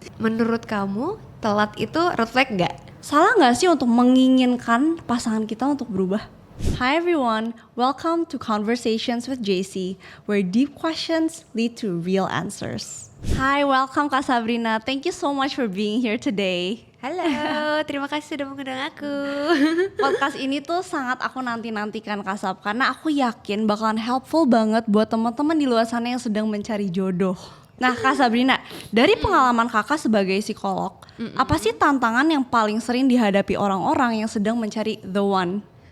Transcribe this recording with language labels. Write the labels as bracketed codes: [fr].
[id] Menurut kamu telat itu red flag gak? Salah nggak sih untuk menginginkan pasangan kita untuk berubah? [en] Hi everyone, welcome to Conversations with JC, where deep questions lead to real answers. Hi, welcome Kak Sabrina. Thank you so much for being here today. [id] Halo, terima kasih sudah mengundang aku. Podcast ini tuh sangat aku nanti-nantikan Kak Sab, karena aku yakin bakalan helpful banget buat teman-teman di luar sana yang sedang mencari jodoh. Nah Kak Sabrina, dari pengalaman kakak sebagai psikolog, apa sih tantangan yang paling sering dihadapi orang-orang yang sedang mencari the one?